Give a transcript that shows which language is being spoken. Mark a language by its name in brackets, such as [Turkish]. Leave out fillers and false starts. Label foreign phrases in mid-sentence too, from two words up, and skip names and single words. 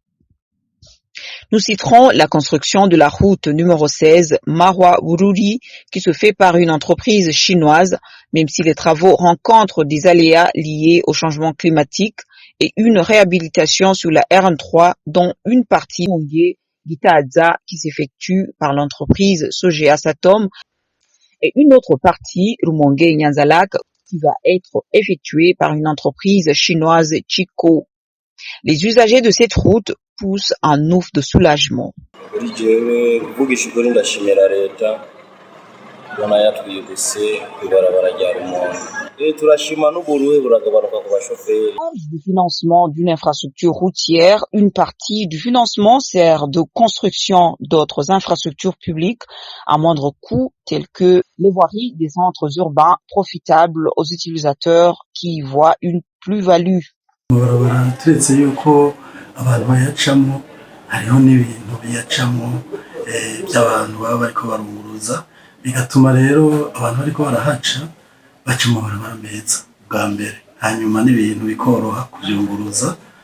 [French] Nous citerons la construction de la route numéro 16 Marwa-Bururi qui se fait par une entreprise chinoise, même si les travaux rencontrent des aléas liés au changement climatique, et une réhabilitation sur la RN3 dont une partie Gitaza qui s'effectue par l'entreprise Sogea Satom et une autre partie Rumonge Nyanzalak qui va être effectuée par une entreprise chinoise Chico. Les usagers de cette route pousse un ouf de soulagement. [Rundi] Kuri jewe kuvugisha ukuri ndashimira leta ubona yatwibutse kwibarabara rya Rumonge. Turashima n'uburuhe buragabanuka ku bashoferi. [French] Du financement d'une infrastructure routière, une partie du financement sert de construction d'autres infrastructures publiques à moindre coût, telles que les voiries des centres urbains profitables aux utilisateurs qui y voient une plus-value. [Rundi] Amabarabara turetse yuko abantu bayacamo hariho n'ibintu biyacamo by'abantu baba bariko barunguruza bigatuma rero abantu bariko barahaca baca mu mabarabara meza bwa mbere hanyuma n'ibintu bikoroha kubyunguruza